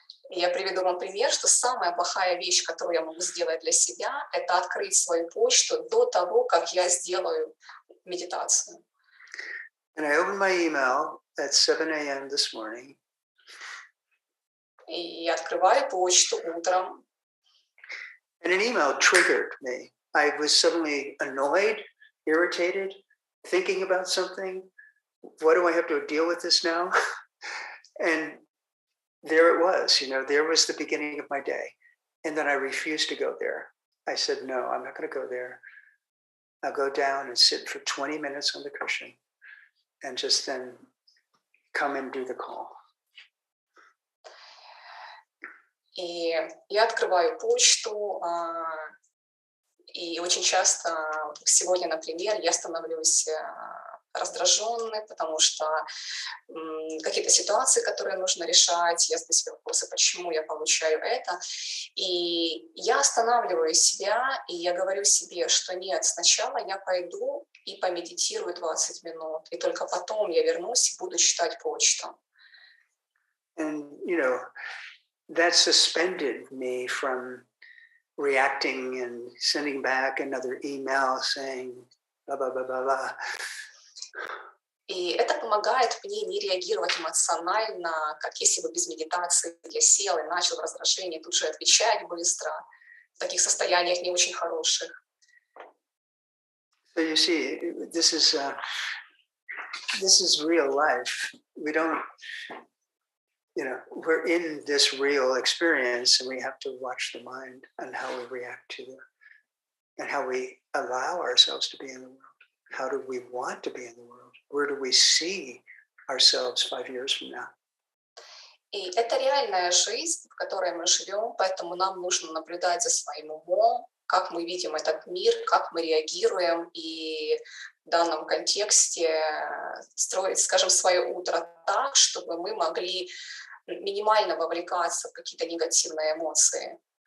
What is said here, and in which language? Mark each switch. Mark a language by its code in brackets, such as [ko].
[ru] Я приведу вам пример, что самая плохая вещь, которую я могу сделать для себя, это открыть свою почту до того, как я сделаю медитацию. [en] And I opened my email at 7 a.m. this morning. [ru] И я открываю почту утром. [en] And an email triggered me. I was suddenly annoyed, irritated, thinking about something. What do I have to deal with this now? And there it was, there was the beginning of my day. And then I refused to go there. I said, no, I'm not going to go there. I'll go down and sit for 20 minutes on the cushion and just then come and do the call. [ru] И я открываю почту, и очень часто, сегодня, например, я становлюсь раздраженной, потому что какие-то ситуации, которые нужно решать, я задаю себе вопросы, почему я получаю это. И я останавливаю себя, и я говорю себе, что нет, сначала я пойду и помедитирую 20 минут, и только потом я вернусь и буду читать почту. [en] And, that suspended me from reacting and sending back another email saying blah, blah, blah, blah, blah. [ru] И это помогает мне не реагировать эмоционально, как если бы без медитации я сел и начал в раздражении тут же отвечать быстро, в таких состояниях не очень хороших. [en] So you see, this is real life. We don't, we're in this real experience, and we have to watch the mind and how we react to it, and how we allow ourselves to be in the world. How do we want to be in the world? Where do we see ourselves 5 years from now? [ru] И это реальная жизнь, в которой мы живем, поэтому нам нужно наблюдать за своим умом, как мы видим этот мир, как мы реагируем, и в данном контексте строить, скажем, свое утро так, чтобы мы могли минимально вовлекаться в какие-то негативные эмоции.